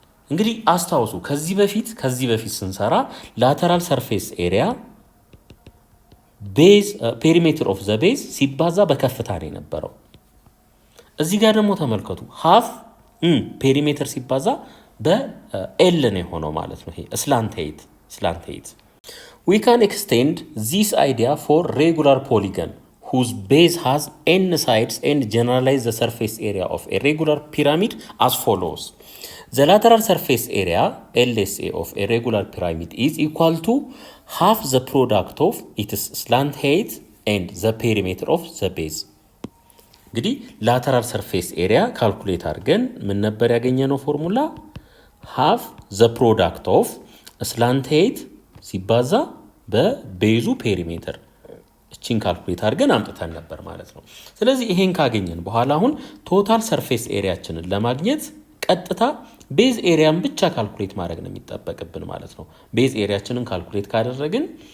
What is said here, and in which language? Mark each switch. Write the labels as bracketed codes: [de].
[am] እንግዲህ አስታውሱ ከዚህ በፊት ስንሰራ ላተራል ሰርፌስ ኤሪያ ቤዝ ፔሪሜትር ኦፍ ዘ ቤዝ ሲባዛ በከፍታ ነው የነበረው። እዚህ ጋር ደግሞ ተመልከቱ ሃፍ ፔሪሜትር ሲባዛ በኤል ነው የሆነው ማለት ነው። ይሄ ስላንታይት [en] we can extend this idea for regular polygon whose base has n sides and generalize the surface area of a regular pyramid as follows. The lateral surface area LSA of a regular pyramid is equal to half the product of its slant height and the perimeter of the base. [am] እንግዲህ lateral surface area ካልኩሌት አድርገን ምን ነበር ያገኘነው ፎርሙላ? [en] half the product of slant height [am] ሲባዛ በቤዙ ፔሪሜትር እቺን ካልኩሌት አድርገን አምጥተን ነበር ማለት ነው። ስለዚህ ይሄን ካገኘን በኋላ አሁን ቶታል ሰርፌስ ኤሪያችንን ለማግኘት ቀጥታ ቤዝ ኤሪያን ብቻ ካልኩሌት ማድረግ ነው የሚጠበቅብን ማለት ነው። ቤዝ ኤሪያችንን ካልኩሌት ካደረግን